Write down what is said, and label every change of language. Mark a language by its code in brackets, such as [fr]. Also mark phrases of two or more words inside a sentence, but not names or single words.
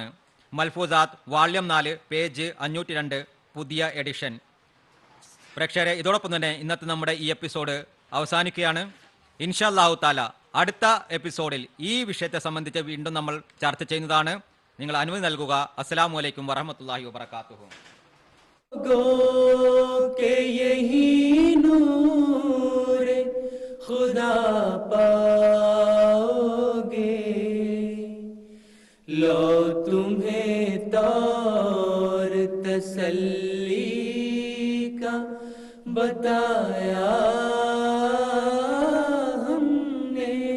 [ml] മൽഫൂസാത്ത് വാള്യം 4 പേജ് 502 പുതിയ എഡിഷൻ. പ്രേക്ഷകരെ, ഇതോടൊപ്പം തന്നെ ഇന്നത്തെ നമ്മുടെ ഈ എപ്പിസോഡ് അവസാനിക്കുകയാണ്. [ar] إن شاء الله تعالى [ml] അടുത്ത എപ്പിസോഡിൽ ഈ വിഷയത്തെ സംബന്ധിച്ച് വീണ്ടും നമ്മൾ ചർച്ച ചെയ്യുന്നതാണ്. നിങ്ങൾ അനുമതി നൽകുക. [ar] السلام عليكم ورحمة الله وبركاته. [ur] کہ یہی نور خدا پاؤ گے، لو تمہیں طور تسلی کا بتایا ہم نے.